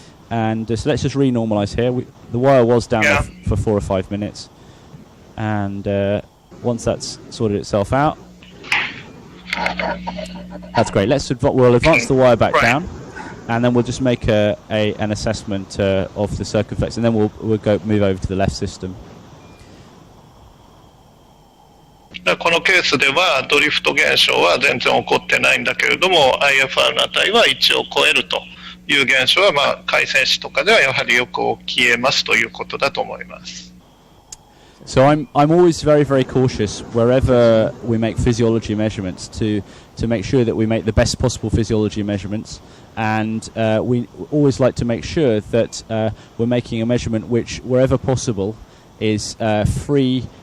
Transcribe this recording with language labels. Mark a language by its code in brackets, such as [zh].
[en] And so let's just renormalize here. The wire was down there for 4 or 5 minutes, and once that's sorted itself out, that's great. We'll advance the wire back down, and then we'll just make an assessment of the circumflex, and then we'll move over to the left system. [ja] このケースではドリフト現象は全然起こってないんだけれども IFR の値は1を超えるという現象は回線子とかではやはりよく起きえますということだと思います。 [en] So I'm always very, very cautious wherever we make physiology measurements to make sure that we make the best possible physiology measurements, and we always like to make sure that we're making a measurement which, wherever possible, is free